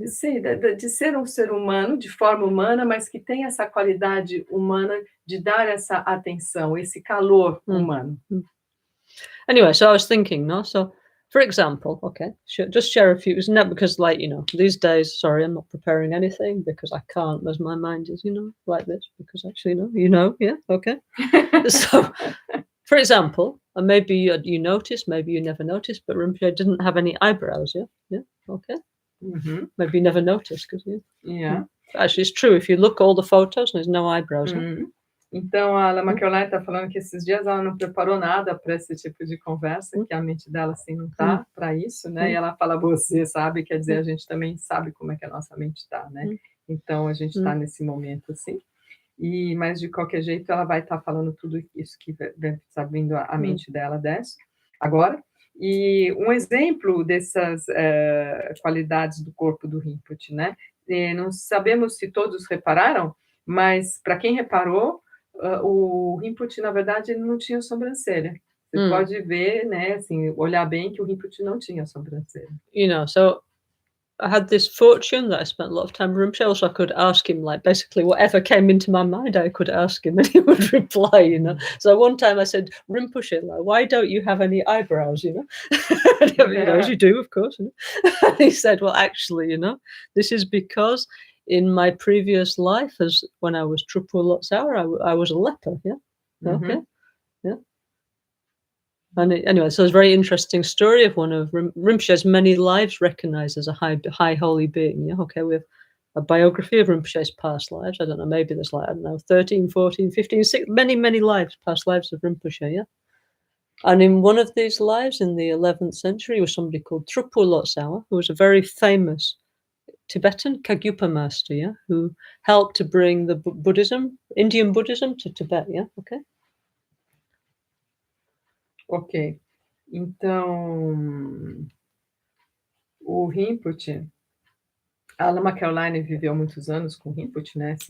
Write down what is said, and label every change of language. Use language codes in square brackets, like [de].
[pt] Sim, de ser um ser humano, de forma humana, mas que tem essa qualidade humana de dar essa atenção, esse calor humano. [en] Anyway, so I was thinking, so for example, okay, just share a few, isn't that because like, these days, sorry, I'm not preparing anything because I can't, as my mind is, like this, because actually, okay. So, for example, and maybe you noticed, maybe you never noticed, but Rinpoche didn't have any eyebrows, okay. Maybe you never noticed, because actually it's true, if you look all the photos, there's no eyebrows. [pt] Então, a Lama Caroline está falando que esses dias ela não preparou nada para esse tipo de conversa, que a mente dela assim não está para isso, né? E ela fala, você sabe, quer dizer, a gente também sabe como é que a nossa mente está, né? Então, a gente está nesse momento assim. Mas, de qualquer jeito, ela vai estar falando tudo isso que deve estar vindo à mente dela agora. E um exemplo dessas qualidades do corpo do Rinpoche, né? Não sabemos se todos repararam, mas para quem reparou, o Rinpoche, na verdade, ele não tinha sobrancelha. Você pode ver, né, assim, olhar bem que o Rinpoche não tinha sobrancelha. [en] So I had this fortune that I spent a lot of time with Rinpoche, so I could ask him, like, basically whatever came into my mind, I could ask him and he would reply, So one time I said, Rinpoche, like, why don't you have any eyebrows, as you do, of course. And he said, well, actually, this is because in my previous life, as when I was Trupo Lotsawa, I was a leper, okay, And anyway, so it's a very interesting story of one of Rinpoche's many lives recognized as a high holy being, okay, we have a biography of Rinpoche's past lives, I don't know, maybe there's 13, 14, 15, 16, many lives, past lives of Rinpoche, And in one of these lives in the 11th century was somebody called Trupo Lotsawa, who was a very famous Tibetan Kagyupa master, who helped to bring the Indian Buddhism to Tibet, okay? Ok. [pt] Então, o Rinpoche, a Lama Caroline viveu muitos anos com o Rinpoche, né?